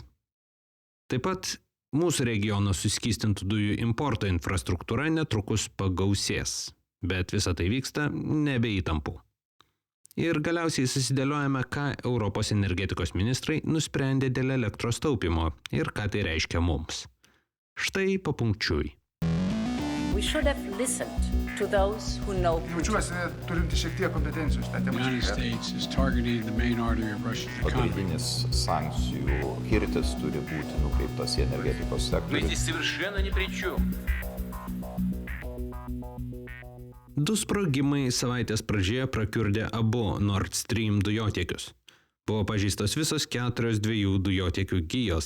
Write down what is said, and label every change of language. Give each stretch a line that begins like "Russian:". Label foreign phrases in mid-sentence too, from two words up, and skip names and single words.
Lithuanian: Taip pat mūsų regiono suskystintų dujų importo infrastruktūra netrukus pagausės, bet visa tai vyksta nebe įtampų. Ir galiausiai susidėliojame, ką Europos energetikos ministrai nusprendė dėl elektros taupimo ir ką tai reiškia mums. Štai papunkčiui.
English: We should have listened to those who know Putin.
Lithuanian: Jaučiuosi turinti šiek tiek kompetencijų šitą temą.
English: The United States is targeting the main artery of Russia's economy.
Lithuanian: Pagrindinis sankcijų kirtis turi būti nukreiptas į energetikos sektorių. Du sprogimai savaitės pradžioje prakiurdė abu Nord Stream dujotiekius. Buvo pažeistos visos 4 dviejų dujotiekių gijos.